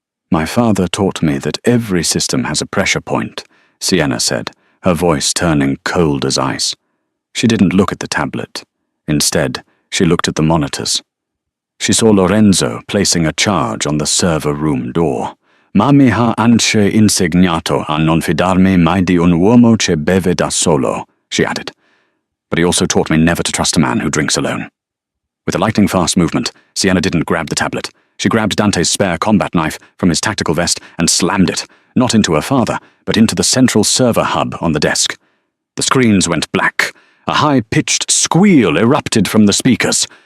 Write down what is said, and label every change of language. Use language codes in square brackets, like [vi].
[en] "My father taught me that every system has a pressure point," Sienna said, her voice turning cold as ice. She didn't look at the tablet. Instead, she looked at the monitors. She saw Lorenzo placing a charge on the server room door. [it] "Ma mi ha anche insegnato a non fidarmi mai di un uomo che beve da solo," [en] she added. "But he also taught me never to trust a man who drinks alone." With a lightning-fast movement, Sienna didn't grab the tablet. She grabbed Dante's spare combat knife from his tactical vest and slammed it, not into her father, but into the central server hub on the desk. The screens went black. A high-pitched squeal erupted from the speakers.